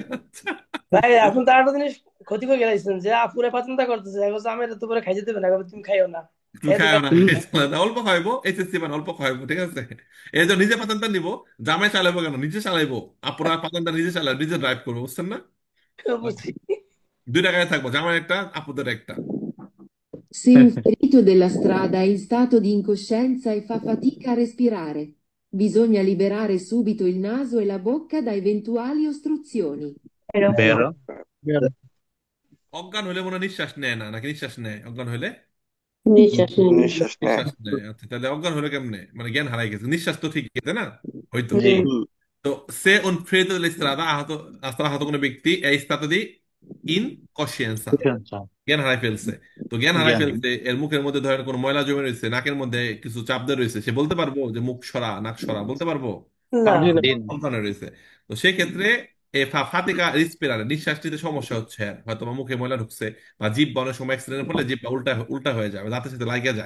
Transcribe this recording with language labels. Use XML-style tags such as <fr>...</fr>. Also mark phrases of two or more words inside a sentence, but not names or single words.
<bn>ভাই এখন তো আরেকটা জিনিস ক্ষতি করে গেলাইছেন যে আপুরে পাতনটা করতেছে, এখন আমি তো পরে খাইতে দেবে না, এখন তুমি খাইও না, তুমি খাইতে খায় দাও। না, অল্প খাইবো, এসএসসি মানে অল্প খাইবো, ঠিক আছে? এই যে নিজে পাতানটা নিব, জামাই চালাবো কেন, নিজে চালাইবো, আপুরা পাতানটা নিজে চালাবো, নিজে ড্রাইভ করবো, বুঝছেন না? বুঝছি। দুইটা গাড়ি থাকবো, জামাই একটা আপুদের একটা।</bn> <it>Se un ferito della strada è in stato di incoscienza e fa fatica a respirare, bisogna liberare subito il naso e la bocca da eventuali ostruzioni.</it> <bn>Vero. বেরো। vero, অজ্ঞান হলে মনে হয় নিঃশ্বাস নেয় না, নাকি নিঃশ্বাস নেয় অজ্ঞান হলে? নিঃশ্বাস নেই নিঃশ্বাস নেয়। নিঃশ্বাস নেয়, আচ্ছা তাহলে অজ্ঞান হলে কেমনে, মানে জ্ঞান হারাই গেছে, নিঃশ্বাস তো ঠিক আছে না, হয়তো। জি। হুম, তো সে</bn> <it>un feto dell'estrada</it> <bn>আহত, রাস্তার আহত কোনো ব্যক্তি এই</bn> <it>stato di incoscienza,</it> <bn>প্রশংসা। জ্ঞান হারাই ফেলছে। তো জ্ঞান হারাই জ্ঞান। ফেলছে, এর মুখের মধ্যে ধরেন কোনো ময়লা জমে রয়েছে, নাকের মধ্যে কিছু চাপ দিয়ে রয়েছে, সে বলতে পারবো যে মুখ সরা, নাক সরা, বলতে পারবো? না। পারবো না, দিন। অজ্ঞান রয়েছে। তো সেক্ষেত্রে</bn> <it>fatica respirare,</it> <bn>নিঃশ্বাস নিতে সমস্যা হচ্ছে, হয়তো বা মুখে ময়লা ঢুকছে, বা জিভ অনেক সময় অ্যাক্সিডেন্ট পড়লে জিভটা উল্টা উল্টা হয়ে যাবে, দাঁতের সাথে লাগিয়ে যায়।</bn>